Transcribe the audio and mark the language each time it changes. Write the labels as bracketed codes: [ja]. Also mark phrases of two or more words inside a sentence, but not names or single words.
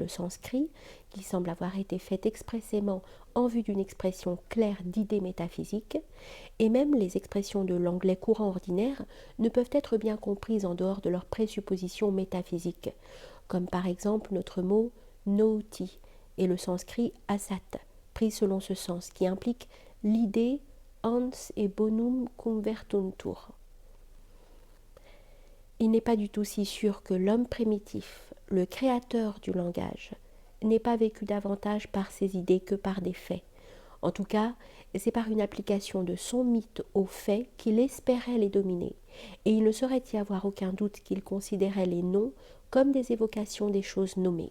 [fr] le sanskrit, qui semblent avoir été faites expressément en vue d'une expression claire d'idées métaphysiques, et même les expressions de l'anglais courant ordinaire ne peuvent être bien comprises en dehors de leurs présuppositions métaphysiques, comme par exemple notre mot nauti et le sanskrit asat, pris selon ce sens, qui implique l'idée [la] ans et bonum convertuntur. [fr] Il n'est pas du tout si sûr que l'homme primitif, le créateur du langage, n'ait pas vécu davantage par ses idées que par des faits. En tout cas, c'est par une application de son mythe aux faits qu'il espérait les dominer, et il ne saurait y avoir aucun doute qu'il considérait les noms comme des évocations des choses nommées.